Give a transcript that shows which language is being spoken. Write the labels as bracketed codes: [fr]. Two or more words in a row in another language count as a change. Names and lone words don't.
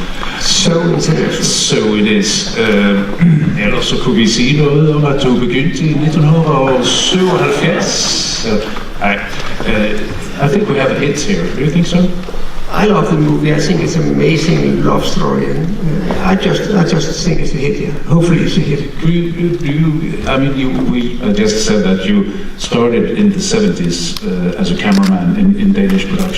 [en] So it is. [da] Ellers så kunne vi sige noget om, at du begyndte i 1977. [en] I think we have a hit here. Do you think so? I love the movie. I think it's an amazing love story, and I just think it's a hit. Yeah. Hopefully, it's a hit. I just said that you started in the 70s as a cameraman in Danish productions.